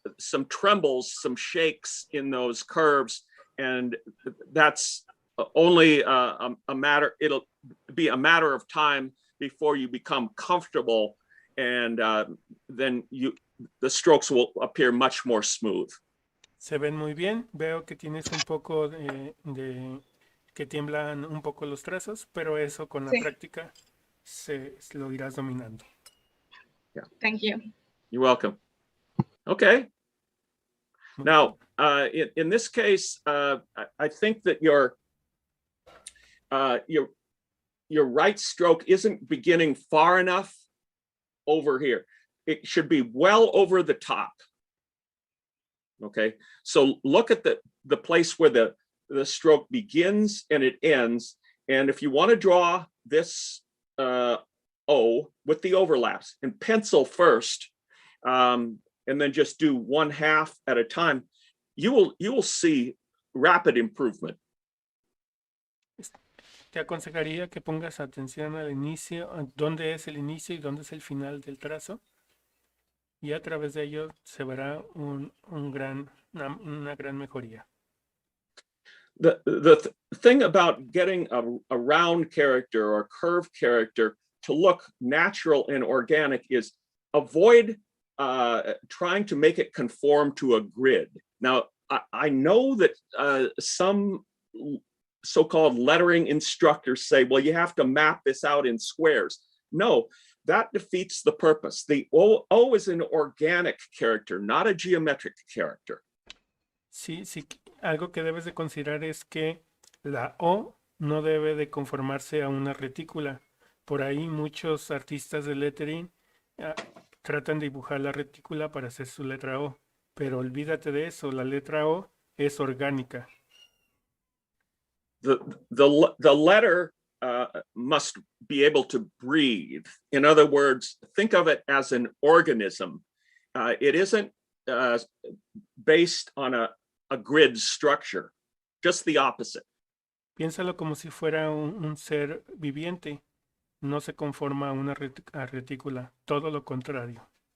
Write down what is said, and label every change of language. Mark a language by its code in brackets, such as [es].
[en] some trembles, some shakes in those curves, and that's only a matter. It'll be a matter of time before you become comfortable, and then the strokes will appear much more smooth. [es] Se ven muy bien. Veo que tienes un poco que tiemblan un poco los trazos, pero eso con la Sí. práctica lo irás dominando. [en] Thank you. You're welcome. Okay. [es] Muy [en] Now, in this case, I think that your right stroke isn't beginning far enough over here. It should be well over the top. Okay, so look at the place where the stroke begins and it ends. And if you want to draw this O with the overlaps and pencil first, and then just do 1/2 at a time, you will see rapid improvement. [es] Te aconsejaría que pongas atención al inicio, dónde es el inicio y dónde es el final del trazo. Y a través de ello se verá una gran mejoría. [en] The thing about getting a round character or curved character to look natural and organic is avoid trying to make it conform to a grid. Now, I know that some so-called lettering instructors say, well, you have to map this out in squares. No, that defeats the purpose. The O is an organic character, not a geometric character. [es] Sí, algo que debes de considerar es que la O no debe de conformarse a una retícula. Por ahí muchos artistas de lettering tratan de dibujar la retícula para hacer su letra O, pero olvídate de eso, la letra O es orgánica. [en] The letter must be able to breathe. In other words, think of it as an organism. It isn't based on a grid structure, just the opposite. [es] Piénsalo como si fuera un ser viviente. No se conforma a una retícula, todo lo contrario.